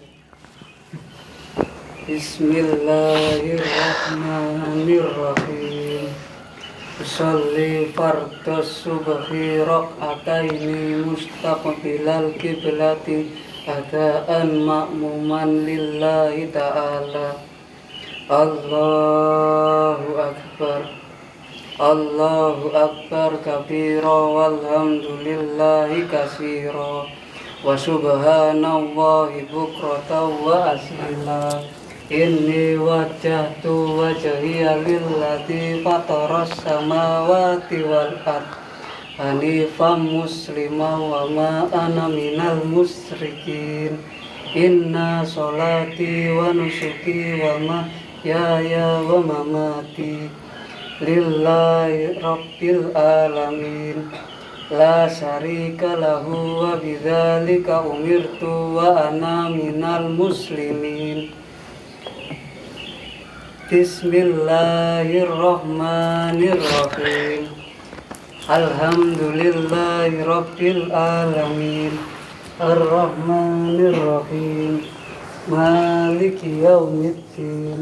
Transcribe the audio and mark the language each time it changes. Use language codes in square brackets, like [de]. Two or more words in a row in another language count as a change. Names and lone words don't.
[ar] بسم الله الرحمن الرحيم. أصلي فرض الصبح ركعتين مستقبل القبلة أداء مأموما لله تعالى. الله أكبر كبيرا والحمد لله كثيرا وسبحان الله بكرة وأصيلا. إني وجهت وجهي للذي فطر السماوات والأرض حنيفا مسلما وما أنا من المشركين. إن صلاتي ونسكي ومحياي ومماتي لله رب العالمين لا شريك له وبذلك أمرت وأنا من المسلمين. بسم الله الرحمن الرحيم. الحمد لله رب العالمين. الرحمن الرحيم مالك يوم الدين.